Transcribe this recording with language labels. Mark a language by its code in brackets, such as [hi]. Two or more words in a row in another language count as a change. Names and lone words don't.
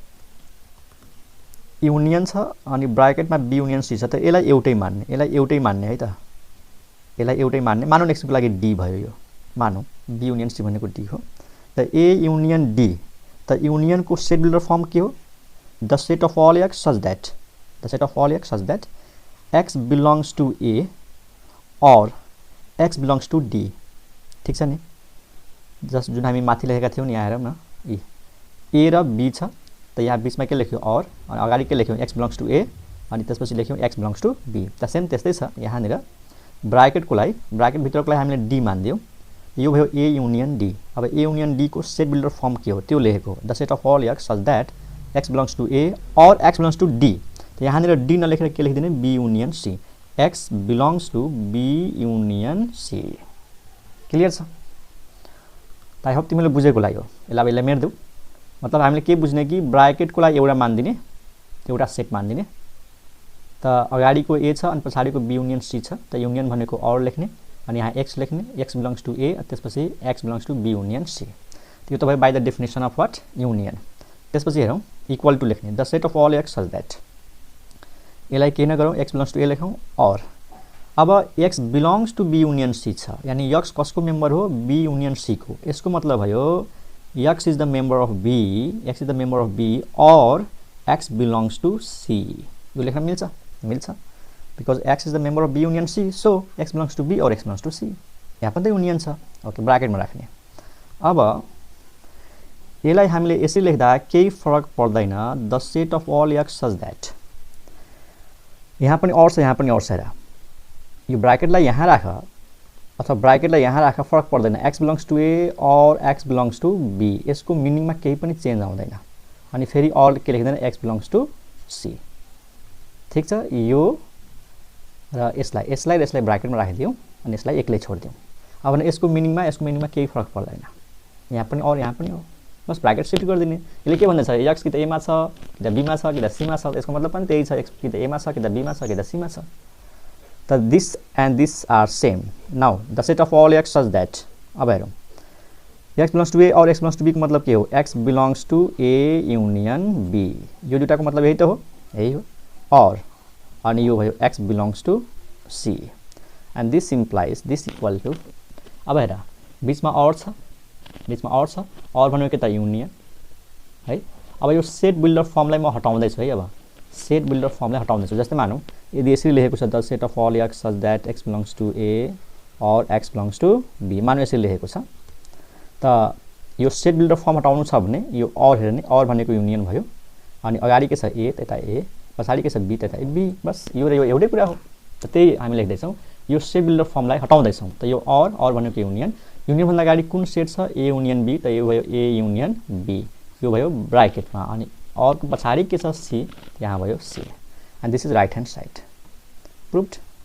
[ne] युनियन छ अनि ब्राकेटमा [en] B union C [ne] छ त यसलाई एउटै मान्ने है त यसलाई एउटै मान्ने मानौँ नेक्स्टको लागि डी भयो यो मानौँ [en] B union C [ne] भनेको डी हो त [en] A union D [ne] त युनियनको [en] set builder form [ne] के हो [en] the set of all x such that x belongs to A or x belongs to D [ne] ठीक छ नि जस्ट जुन हामी माथि लेखेका थियौं नि यहाँ हेरौँ न ए र बी छ त यहाँ बीचमा के लेख्यो और अनि अगाडि के लेख्यौं [en] x belongs to A [ne] अनि त्यसपछि लेख्यौं [en] x belongs to B [ne] त सेम त्यस्तै छ यहाँनिर ब्राकेट भित्रको लागि हामीले डी मान्दियौं यो भयो [en] A union D [ne] अब [en] A union D [ne] को [en] set builder form [ne] के हो त्यो लेखेको [en] the set of all x such that x belongs to A or x belongs to D [ne] त यहाँनिर डी नलेखेर के लेखिदिने [en] B union C x belongs to B union C [ne] क्लियर छ त [en] I hope [ne] तिमीले बुझेको लागि हो यसलाई मेर्देऊ मतलब हामीले के बुझ्ने कि ब्राकेटको लागि एउटा मान्दिने एउटा सेट मान्दिने त अगाडिको ए छ अनि पछाडिको [en] B union C [ne] छ त युनियन भनेको और लेख्ने अनि यहाँ एक्स लेख्ने [en] x belongs to A [ne] त्यसपछि [en] x belongs to B union C [ne] त्यो त भयो [en] by the definition of what union [ne] त्यसपछि हेरौँ [en] equal to [ne] लेख्ने [en] the set of all x such that [ne] यसलाई के नगरौँ [en] x belongs to A [ne] लेखौँ और अब [en] x belongs to B union C [ne] छ यानी एक्स कसको मेम्बर हो [en] B union C [ne] को यसको मतलब भयो [en] x is the member of B or x belongs to C [ne] यो लेख्न मिल्छ [en] because x is the member of B union C so x belongs to B or x belongs to C [ne] यहाँ पनि त युनियन छ ओके ब्राकेटमा राख्ने अब यसलाई हामीले यसरी लेख्दा केही फरक पर्दैन [en] the set of all x such that [ne] यहाँ पनि और छ यहाँ पनि और छ हेर यो ब्राकेटलाई यहाँ राख अथवा ब्राकेटलाई यहाँ राख फरक पर्दैन [en] x belongs to A or x belongs to B [ne] यसको मिनिङमा केही पनि चेन्ज आउँदैन अनि फेरि और के लेख्दैन [en] x belongs to C [ne] ठीक छ यो र यसलाई ब्राकेटमा राखिदियौँ अनि यसलाई एक्लै छोडिदियौँ अब भने यसको मिनिङमा केही फरक पर्दैन यहाँ पनि और यहाँ पनि हो बस [en] bracket shift [ne] गरिदिने यसले के भन्दैछ एक्स कि त एमा छ कि त बीमा छ कि त सीमा छ यसको मतलब पनि त्यही छ एक्स कि त एमा छ कि त बीमा छ कि त सीमा छ त [en] this and this are same now the set of all x such that [ne] अब हेरौँ [en] x belongs to A or x belongs to B [ne] को मतलब के हो [en] x belongs to A union B [ne] यो दुईटाको मतलब यही त हो यही हो और अनि यो भयो [en] x belongs to C and this implies this equal to [ne] अब हेर बीचमा और छ और भनेको के त युनियन है अब यो [en] set builder [ne] फर्मलाई म हटाउँदैछु है अब [en] set builder [ne] फर्मलाई हटाउँदैछु जस्तै मानौँ यदि यसरी लेखेको छ [en] the set of all x such that x belongs to A or x belongs to B [ne] मानौँ यसरी लेखेको छ त यो [en] set builder form [ne] हटाउनु छ भने यो और हेर्ने और भनेको युनियन भयो अनि अगाडि के छ ए त्यता ए पछाडि के छ बी त्यता बी बस यो र यो एउटै कुरा हो त त्यही हामी लेख्दैछौँ यो [en] set builder [ne] फर्मलाई हटाउँदैछौँ त यो और भनेको युनियन भन्दा अगाडि कुन सेट छ [en] A union B [ne] त यो भयो [en] A union B [ne] यो भयो ब्राकेटमा अनि और को पछाडि के छ सी यहाँ भयो सी [en] and this is right hand side proved